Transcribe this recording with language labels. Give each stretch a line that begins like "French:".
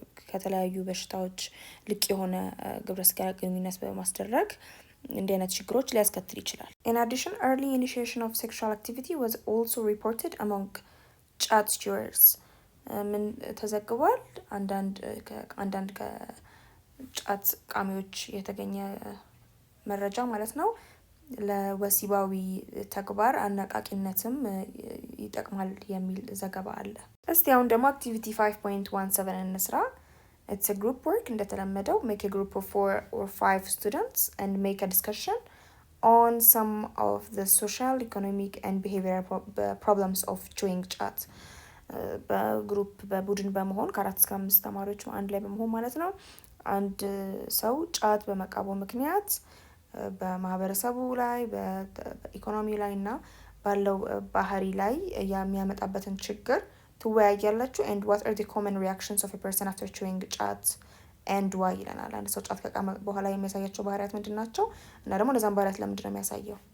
Amharic: ከተለያዩ በሽታዎች ልቅ የሆነ ግብረ ስጋ ግንኙነት በማስደረግ እንዲህ አይነት ችግሮች ሊያስከትል ይችላል።
English: in addition early initiation of sexual activity was also reported among ጫት chewers
Amharic: ምን ተዘግቧል? አንዳንድ ከጫት ቃሚዎች የተገኘ መረጃ ማለት ነው ለወሲባዊ ተግባር አነቃቂነትም ይጠቅማል የሚል ዘገባ አለ። እስቲ አሁን ደግሞ አክቲቪቲ 5.17 እንስራ።
English: It's a group work
Amharic: እንደተለመደው
English: make a group of 4 or 5 students and make a discussion on some of the social, economic and behavioral problems of chewing chat.
Amharic: በግሩፕ በቡድን በመሆን ከ4 እስከ 5 ተማሪዎች አንድ ላይ በመሆን ማለት ነው አንድ ሰው ጫት በመቃቡ ምክንያት በማህበረሰቡ ላይ በኢኮኖሚ ላይ እና ባለው ባህሪ ላይ የሚያመጣበትን ችግር ትወያያላችሁ
English: and what are the common reactions of a person after chewing chat and why
Amharic: ይለናል። አንድ ሰው ጫት ከቃመ በኋላ የሚያሳያቸው ባህሪያት ምንድናቸው እና ደግሞ እነዛን ባህሪያት ለምንድን ነው የሚያሳየው?